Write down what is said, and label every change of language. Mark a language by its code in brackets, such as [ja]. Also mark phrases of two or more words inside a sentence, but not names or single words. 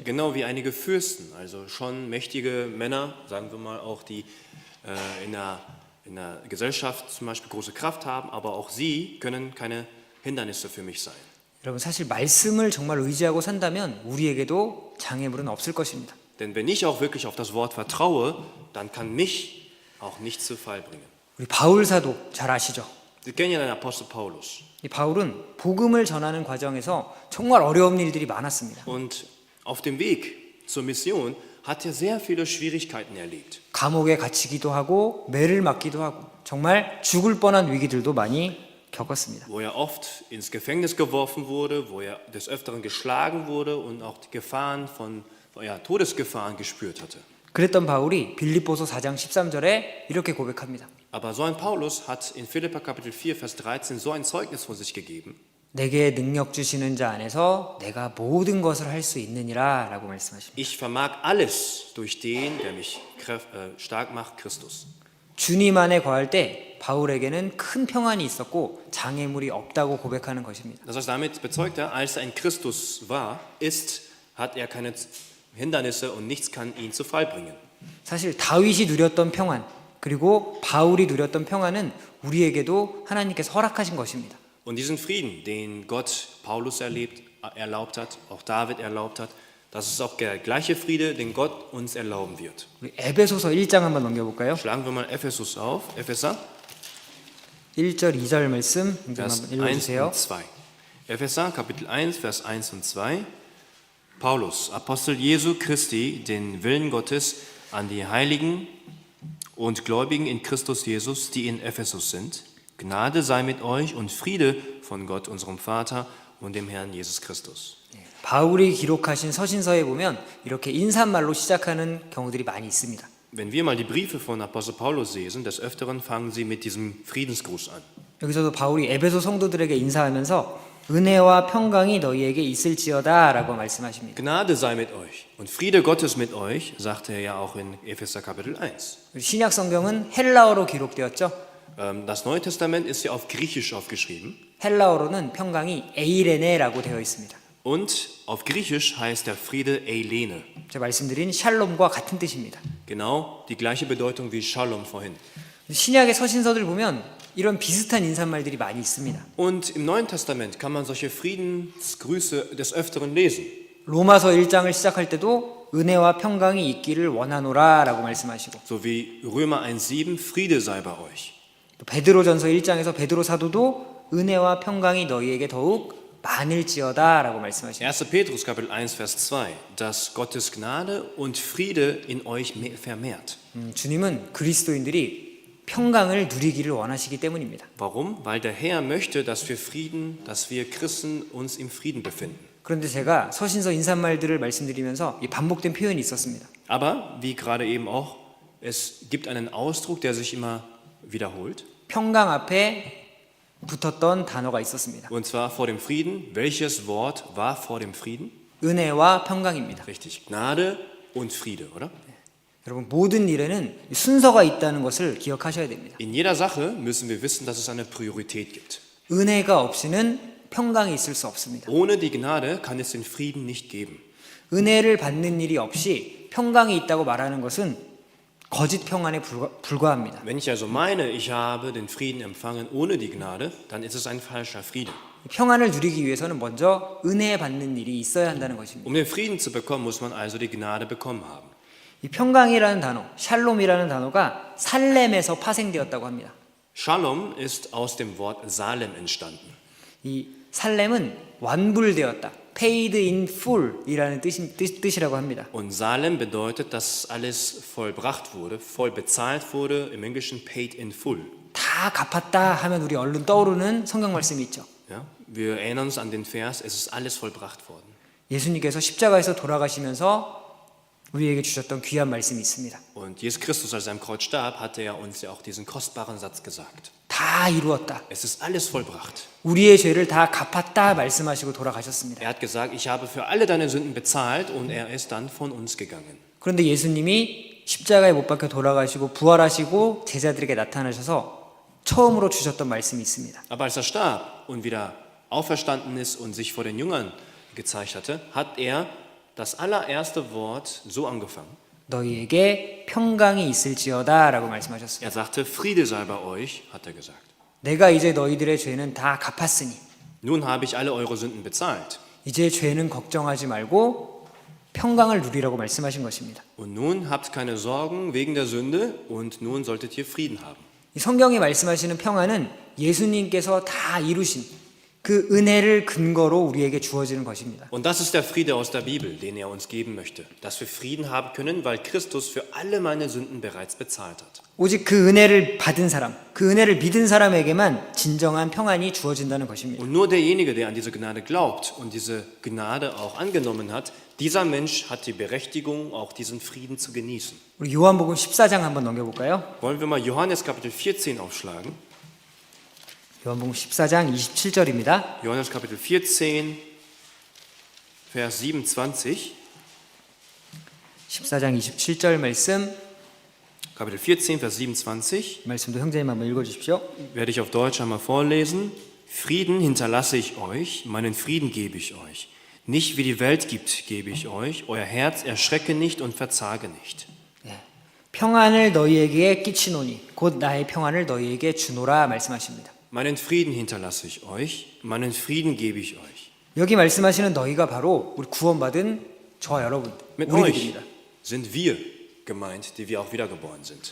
[de] Genau wie einige Fürsten, also schon mächtige Männer, sagen wir mal auch, die in der Gesellschaft zum Beispiel große Kraft haben, aber auch sie können keine Hindernisse für mich sein. [ko] 여러분 사실 말씀을 정말 의지하고 산다면 우리에게도 장애물은 없을 것입니다. [de] Denn wenn ich auch wirklich auf das Wort vertraue, dann kann mich auch nichts zu Fall bringen. [ko] 우리 바울 사도 잘 아시죠? [de] Sie kennen ja den Apostel Paulus. [ko] 이 바울은 복음을 전하는 과정에서 정말 어려운 일들이 많았습니다. [de] Und auf dem Weg zur Mission hat er sehr viele Schwierigkeiten erlebt. [ko] 감옥에 갇히기도 하고 매를 맞기도 하고 정말 죽을 뻔한 위기들도 많이 겪었습니다. [de] Wo er oft ins Gefängnis geworfen wurde, wo er des Öfteren geschlagen wurde und auch die Gefahren von Todesgefahren gespürt hatte. [ko] 그랬던 바울이 빌립보서 4장 13절에 이렇게 고백합니다. [de] Aber so ein Paulus hat in Philipper Kapitel 4, Vers 13 so ein Zeugnis von sich gegeben. [ko] 내게 능력 주시는 자 안에서 내가 모든 것을 할 수 있느니라 라고 말씀하십니다. [de] Ich vermag alles durch den, der mich stark macht, Christus. [ko] 주님 안에 거할 때 바울에게는 큰 평안이 있었고 장애물이 없다고 고백하는 것입니다. [de] Das heißt, damit bezeugt er, als er in Christus hat er keine Hindernisse und nichts kann ihn zu Fall bringen. [ko] 사실 다윗이 누렸던 평안 그리고 바울이 누렸던 평안은 우리에게도 하나님께서 허락하신 것입니다. [de] Und diesen Frieden, den Gott Paulus erlaubt hat, auch David erlaubt hat, das ist auch der gleiche Friede, den Gott uns erlauben wird. [ko] 우리 에베소서 1장 한번 넘겨볼까요? [de] Schlagen wir mal Ephesus auf, Epheser, [ko] 1절 2절 말씀 [de] Vers [ko] 한번 [de] 1 [ko] 읽어주세요. [de] und 2. Epheser, Kapitel 1, Vers 1 und 2. Paulus, Apostel Jesu Christi, den Willen Gottes an die Heiligen und Gläubigen in Christus Jesus, die in Ephesus sind. Gnade sei mit euch und Friede von Gott, unserem Vater und dem Herrn Jesus Christus. [ko] 바울이 기록하신 서신서에 보면 이렇게 인사말로 시작하는 경우들이 많이 있습니다. [de] Wenn wir mal die Briefe von Apostel Paulus lesen, des Öfteren fangen sie mit diesem Friedensgruß an. [ko] 여기서도 바울이 에베소 성도들에게 인사하면서 은혜와 평강이 너희에게 있을지어다 라고 말씀하십니다. [de] Gnade sei mit euch und Friede Gottes mit euch, sagte er ja auch in Epheser Kapitel 1. [ko] 신약 성경은 헬라어로 기록되었죠. [de] Das Neue Testament ist ja auf Griechisch aufgeschrieben [ko] 헬라어로는 평강이 에이레네라고 되어 있습니다. [de] und auf Griechisch heißt der Friede Eilene. [ko] 제가 말씀드린 샬롬과 같은 뜻입니다. [de] Genau die gleiche Bedeutung wie Shalom vorhin. [ko] 신약의 서신서들 보면 이런 비슷한 인사말들이 많이 있습니다. [de] Und im Neuen Testament kann man solche Friedensgrüße des Öfteren lesen. [ko] 로마서 1장을 시작할 때도 은혜와 평강이 있기를 원하노라 라고 말씀하시고 [de] So wie Römer 1,7, Friede sei bei euch. [ko] 또 베드로전서 1장에서 베드로 사도도 은혜와 평강이 너희에게 더욱 많을지어다 라고 말씀하십니다. [de] 1. Petrus Kapitel 1, Vers 2, dass Gottes Gnade und Friede in euch vermehrt. [ko] 주님은 그리스도인들이 평강을 누리기를 원하시기 때문입니다. [de] Warum? Weil der Herr möchte, dass wir Christen uns im Frieden befinden. [ko] 그런데 제가 서신서 인사말들을 말씀드리면서 이 반복된 표현이 있었습니다. [de] Aber wie gerade eben auch, es gibt einen Ausdruck, der sich immer wiederholt. [ko] 평강 앞에 붙었던 단어가 있었습니다. [de] Und zwar vor dem Frieden. Welches Wort war vor dem Frieden? [ko] 은혜와 평강입니다. [de] Richtig, Gnade und Friede, oder? [ko] 여러분 모든 일에는 순서가 있다는 것을 기억하셔야 됩니다. [de] In jeder Sache müssen wir wissen, dass es eine Priorität gibt. [ko] 은혜가 없이는 평강이 있을 수 없습니다. [de] Ohne die Gnade kann es den Frieden nicht geben. [ko] 은혜를 받는 일이 없이 평강이 있다고 말하는 것은 거짓 평안에 불과합니다. [de] Wenn ich also meine, ich habe den Frieden empfangen ohne die Gnade, dann ist es ein falscher Friede. [ko] 평안을 누리기 위해서는 먼저 은혜 받는 일이 있어야 한다는 것입니다. [de] Um den Frieden zu bekommen, muss man also die Gnade bekommen haben. [ko] 이 평강이라는 단어, 샬롬이라는 단어가 살렘에서 파생되었다고 합니다. [de] Shalom ist aus dem Wort Salem entstanden. [ko] 이 살렘은 완불되었다, [en] paid in full [ko] 이라는 뜻이라고 합니다. [de] Und Salem bedeutet, dass alles vollbracht wurde, voll bezahlt wurde, im Englischen [en] paid in full. [ko] 다 갚았다 하면 우리 얼른 떠오르는 성경 말씀이 있죠. [de] Ja? Wir erinnern uns an den Vers, es ist alles vollbracht worden. [ko] 예수님께서 십자가에서 돌아가시면서 우리에게 주셨던 귀한 말씀이 있습니다. [de] Und Jesus Christus, als er am Kreuz starb, hatte er uns ja auch diesen kostbaren Satz gesagt. [ko] 다 이루었다. [de] Es ist alles vollbracht. [ko] 우리의 죄를 다 갚았다 말씀하시고 돌아가셨습니다. [de] Er hat gesagt, ich habe für alle deine Sünden bezahlt und er ist dann von uns gegangen. [ko] 그런데 예수님이 십자가에 못 박혀 돌아가시고 부활하시고 제자들에게 나타나셔서 처음으로 주셨던 말씀이 있습니다. [de] Aber als er starb und wieder auferstanden ist und sich vor den Jüngern gezeigt hatte, hat er das allererste Wort so angefangen. [ko] 너희에게 평강이 있을지어다 라고 말씀하셨습니다. [de] Er sagte, Friede sei bei euch, hat er gesagt. [ko] 내가 이제 너희들의 죄는 다 갚았으니 [de] Nun habe ich alle eure Sünden bezahlt. [ko] 이제 죄는 걱정하지 말고 평강을 누리라고 말씀하신 것입니다. [de] Und nun habt keine Sorgen wegen der Sünde und nun solltet ihr Frieden haben. [ko] 이 성경이 말씀하시는 평안은 예수님께서 다 이루신 그 은혜를 근거로 우리에게 주어지는 것입니다. [de] Und das ist der Friede aus der Bibel, den er uns geben möchte. Dass wir Frieden haben können, weil Christus für alle meine Sünden bereits bezahlt hat. [ko] 오직 그 은혜를 받은 사람, 그 은혜를 믿은 사람에게만 진정한 평안이 주어진다는 것입니다. [de] Und nur derjenige, der an diese Gnade glaubt und diese Gnade auch angenommen hat, dieser Mensch hat die Berechtigung, auch diesen Frieden zu genießen. [ko] 우리 요한복음 14장 한번 넘겨볼까요? [de] Wollen wir mal Johannes Kapitel 14 aufschlagen? [ko] 요한복음 14장 27절입니다. [de] Johannes Kapitel 14, Vers 27. [ko] 14장 27절 말씀, [de] Kapitel 14, Vers 27. [ko] 말씀도 형제님 한번 읽어주십시오. [de] Werde ich auf Deutsch einmal vorlesen. Frieden hinterlasse ich euch, meinen Frieden gebe ich euch. Nicht wie die Welt gibt, gebe ich euch. Euer Herz erschrecke nicht und verzage nicht. [ko] 평안을 너희에게 끼치노니 곧 나의 평안을 너희에게 주노라 말씀하십니다. [de] Meinen Frieden hinterlasse ich euch, meinen Frieden gebe ich euch. [ko] 여기 말씀하시는 너희가 바로 우리 구원받은 저와 여러분, [de] Mit euch [ko] 우리들입니다. [de] sind wir gemeint, die wir auch wiedergeboren sind.